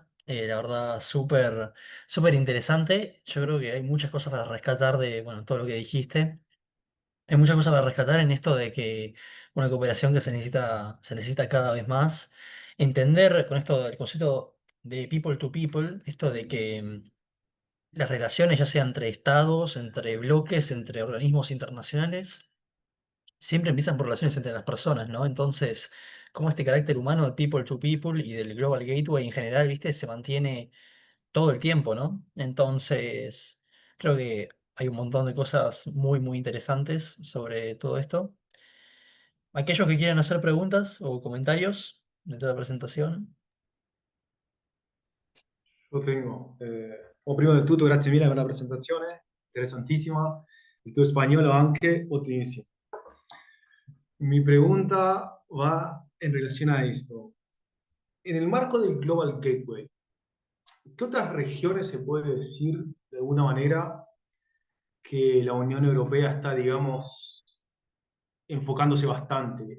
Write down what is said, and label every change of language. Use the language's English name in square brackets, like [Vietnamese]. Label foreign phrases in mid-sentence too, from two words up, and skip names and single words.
[Spanish] La verdad, súper interesante. Yo creo que hay muchas cosas para rescatar de, bueno, todo lo que dijiste. Hay muchas cosas para rescatar en esto de que una cooperación que se necesita cada vez más. Entender con esto del concepto de [English] people to people, [Spanish] esto de que las relaciones, ya sea entre estados, entre bloques, entre organismos internacionales, siempre empiezan por relaciones entre las personas, ¿no? Entonces, cómo este carácter humano de [English] people to people [Spanish] y del Global Gateway en general, ¿viste? Se mantiene todo el tiempo, ¿no? Entonces, creo que hay un montón de cosas muy interesantes sobre todo esto. Aquellos que quieran hacer preguntas o comentarios de toda la presentación. Lo tengo. [Italian] Prima di tutto, grazie mille per la presentazione, interessantissima. Il tuo spagnolo anche ottimissimo. [Spanish] Mi pregunta va en relación a esto. En el marco del Global Gateway, ¿qué otras regiones se puede decir de alguna manera que la Unión Europea está, digamos, enfocándose bastante?